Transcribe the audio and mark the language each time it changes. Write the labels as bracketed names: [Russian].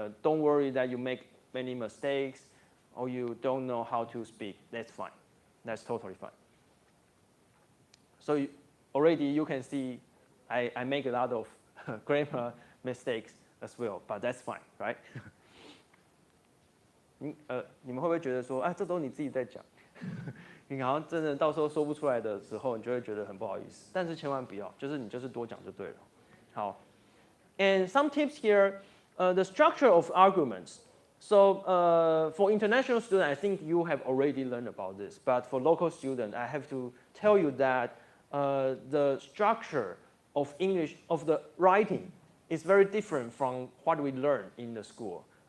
[English] Don't worry that you make many mistakes or you don't know how to speak. That's fine. That's totally fine. So already you can see I make a lot of grammar mistakes as well, but that's fine, right? [Chinese] 你们会不会觉得说，啊，这都你自己在讲，你好像真的到时候说不出来的时候，你就会觉得很不好意思。但是千万不要，就是你就是多讲就对了。 [English] 好 ，and some tips here, the structure of arguments. So for international students, I think you have already learned about this. But for local students, I have to tell you that the structure of English, of the writing, is very different from what we learn in the school.